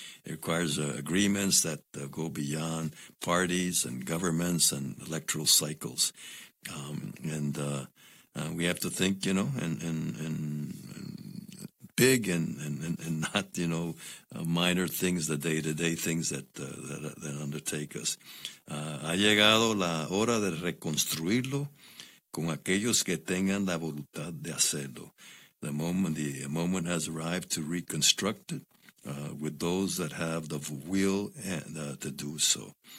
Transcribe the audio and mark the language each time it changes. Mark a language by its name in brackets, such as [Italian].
[English] It requires agreements that go beyond parties and governments and electoral cycles. We have to think, you know, and big and not, you know, minor things, the day-to-day things that undertake us. [Spanish] Ha llegado la hora de reconstruirlo con aquellos que tengan la voluntad de hacerlo. [English] The moment has arrived to reconstruct it with those that have the will and, to do so.